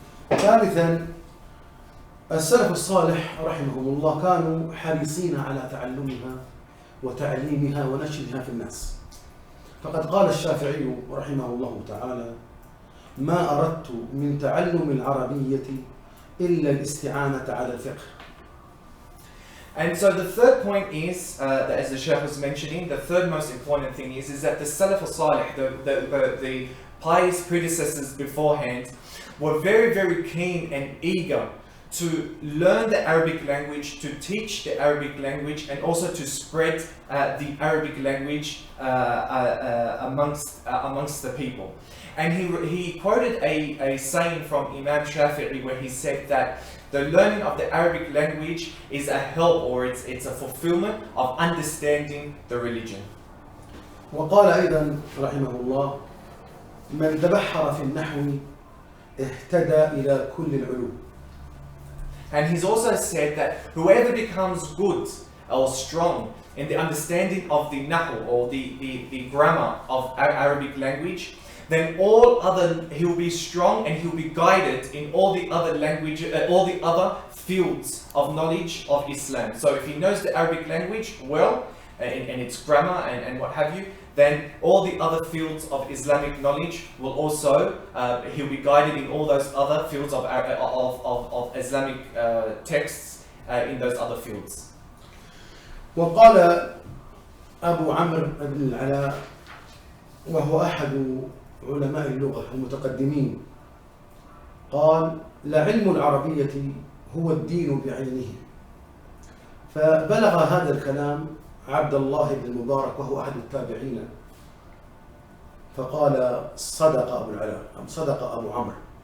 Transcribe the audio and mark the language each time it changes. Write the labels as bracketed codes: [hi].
[ar] ثالثا السلف الصالح رحمهم الله كانوا حريصين على تعلمها وتعليمها ونشرها في الناس. فقد قال الشافعي رحمه الله تعالى: ما أردت من تعلم العربية إلا الاستعانة على الفقه. [en] And so the third point is, that as the Shaykh was mentioning, the third most important thing is that the Salaf al-Salih, the pious predecessors beforehand, were very, very keen and eager to learn the Arabic language, to teach the Arabic language, and also to spread the Arabic language amongst the people. And he quoted a saying from Imam Shafi'i where he said that the learning of the Arabic language is a help, or it's a fulfillment of understanding the religion. [ar] وقال أيضا رحمه الله: من تبحر في النحو اهتدى إلى كل العلوم. [en] And he's also said that whoever becomes good or strong in the understanding of the nahu, or the grammar of Arabic language, then he'll be strong and he'll be guided in all the other all the other fields of knowledge of Islam. So if he knows the Arabic language well, and its grammar and what have you, then all the other fields of Islamic knowledge will also, he'll be guided in all those other fields of Islamic texts in those other fields. [ar] وقال أبو عمرو بن العلاء، وهو أحد علماء اللغة المتقدمين، قال: لعلم العربية هو الدين بعينه. فبلغ هذا الكلام عبد الله بن المبارك وهو أحد التابعين، فقال: صدق أبو العلاء، صدق أبو عمرو.